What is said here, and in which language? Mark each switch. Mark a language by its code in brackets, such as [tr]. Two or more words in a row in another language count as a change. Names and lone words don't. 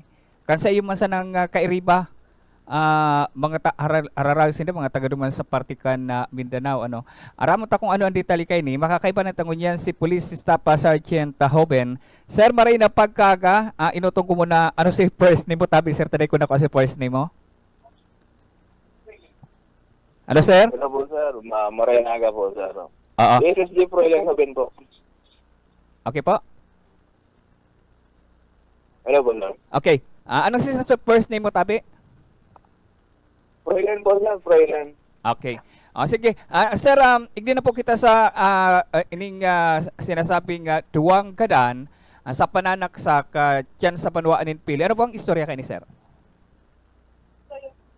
[bik] Kan sa iyo man sa nang kairiba, mga hararaw sila, mga taga-duman sa partikan na Mindanao. Aramot akong ang detalye kay ni, makakaiba na tangon yan si Police Staff Sergeant Hoben. Sir, maray na pagkaga, inutong ko muna, si [en] first name [bik] mo, tabi, sir, taday ko na ko si [en] first name [bik] mo. Sir? Hello po, sir. Maraynaga po, sir. Oo. SSG Froilan Hoben po. Okay po? Hello po, sir. Okay. Anong si [en] first name [bik] mo, tabi? Froilan po, sir. Froilan. Okay. Sige. Sir, igdi na po kita sa ining sinasabing duwang kadan sa pananaksak dyan sa Panuaan in Pili. [tl] Ano po ang istorya kayo ni sir?